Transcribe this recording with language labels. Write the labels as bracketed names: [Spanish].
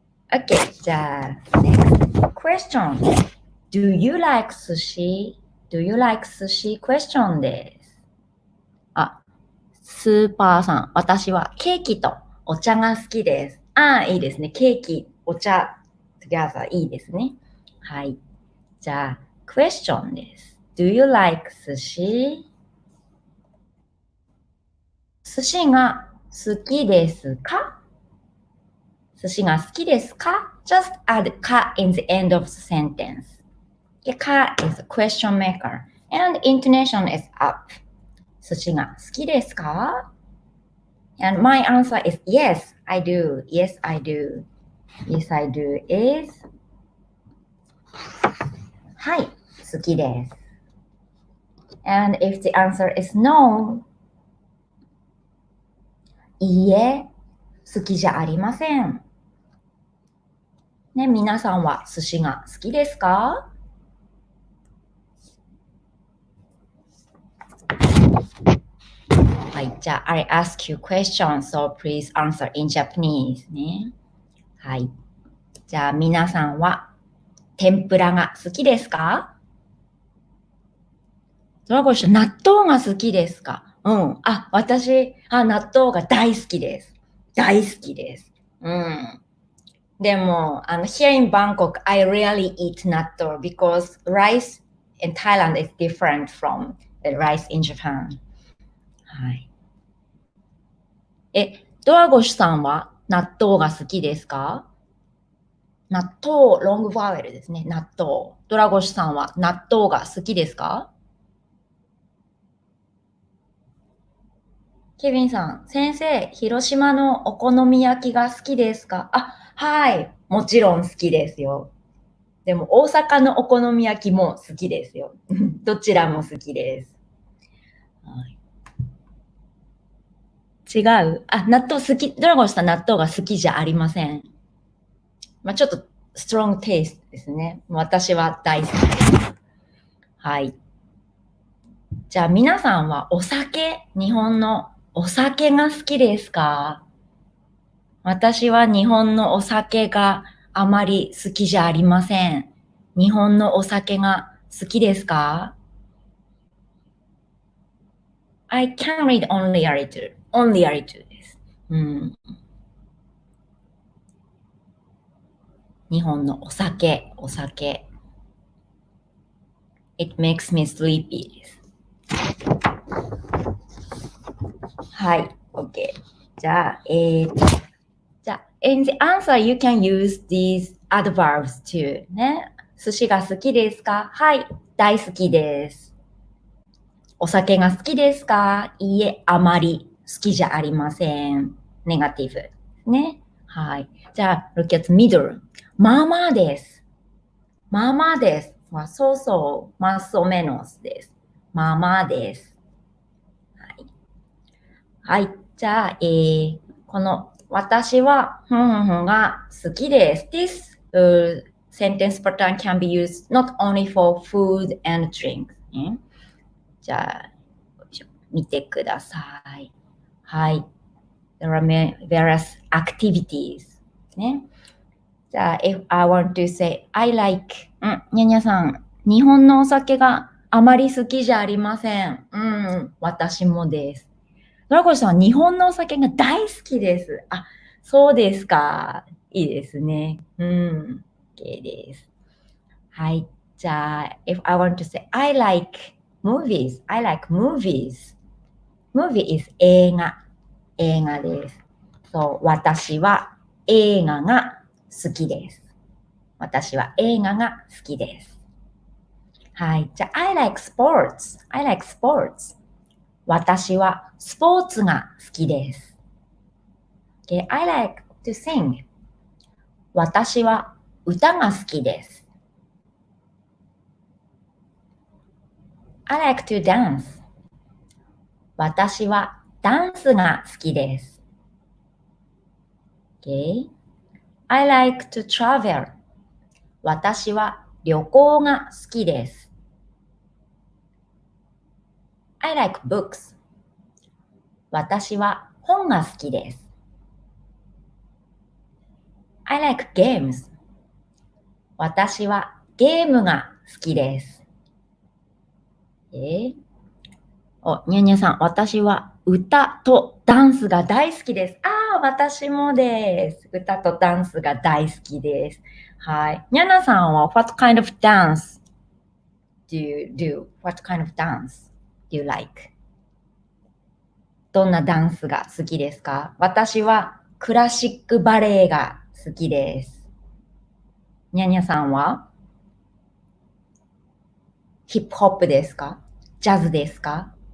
[English] OK、 [Japanese] じゃあ、 [English] next question. Do you like sushi? Do you like sushi? Question [Japanese] です。スーパーさん、私はケーキとお茶が好きです。いいですね。ケーキ、お茶、 [English] together [Japanese] いいですね。はい。じゃあ、 [English] question [Japanese] です。 [English] Do you like sushi? [Japanese] 寿司が好きですか？寿司が好きですか？ [English] Just add か in the end of the sentence. か is a question maker and intonation is up. [Japanese] 寿司が好きですか？ [English] And my answer is yes, I do. Yes, I do. Yes, I do is [Japanese] はい、好きです。 [English] And if the answer is no, [Japanese] いいえ、好きじゃありません。ね、皆さんは寿司が好きですか？はい、じゃあ、 [English] I ask you questions, so please answer in Japanese [Japanese] ね。はい。じゃあ、皆さんは天ぷらが好きですか？ドラゴン氏、納豆が好きですか？うん。私、納豆が大好きです。大好きです。うん。でも、 [English] here in Bangkok, I rarely eat 納豆 because rice in Thailand is different from the rice in Japan. [Japanese] はい。ドラゴシさんは納豆が好きですか？納豆、ロングバーベルですね。納豆。ドラゴシさんは納豆が好きですか？ケビンさん、先生、広島のお好み焼きが好きですか？はい。もちろん好きですよ。でも、大阪のお好み焼きも好きですよ。どちらも好きです。はい、違う？納豆好き。ドラゴンさん、納豆が好きじゃありません。ちょっと、ストロングテイストですね。私は大好きです。はい。じゃあ、皆さんはお酒、日本のお酒が好きですか？私は日本のお酒があまり好きじゃありません。日本のお酒が好きですか？ [English] I can read only a little. Only a little [Japanese] です。日本のお酒。 [English] It makes me sleepy [Japanese] です。はい、OK。じゃあ、 [English] in the answer you can use these adverbs too [Japanese] ね。寿司が好きですか？はい、大好きです。お酒が好きですか？いいえ、あまり好きじゃありません。ネガティブね。はい。じゃあ、 [English] look at middle。 [Japanese] まあまあです。まあまあです。そうそう、 [Spanish] más o menos [Japanese] です。まあまあです。はい。じゃあ、この私はが好きです。 [English] This sentence pattern can be used not only for food and drink、 [Japanese] ね。じゃあ、見てください。はい。 [English] There are various activities、 [Japanese] ね。じゃあ、 [English] if I want to say, I like [Japanese] にゃにゃさん、日本のお酒があまり好きじゃありません。私もです。ドラゴンさんは日本のお酒が大好きです。そうですか。いいですね。OK です。はい。じゃあ、 [English] if I want to say, I like movies. I like movies. Movie is [Japanese] 映画です。そう、私は映画が好きです。私は映画が好きです。はい。じゃあ、 [English] I like sports. I like sports. [Japanese] 私はスポーツが好きです。 [English] Okay. I like to sing. [Japanese] 私は歌が好きです。 [English] I like to dance. [Japanese] 私はダンスが好きです。 [English] Okay. I like to travel. [Japanese] 私は旅行が好きです。 [English] I like books. [Japanese] 私は本が好きです。 [English] I like games. [Japanese] 私はゲームが好きです。にゃにゃさん、私は歌とダンスが大好きです。私もです。歌とダンスが大好きです。はい。 [English] にゃなさんは What kind of dance do you do? What kind of dance do you like? [Japanese] どんなダンスが好きですか？私はクラシックバレエが好きです。にゃにゃさんはヒップホップですか？ジャズですか？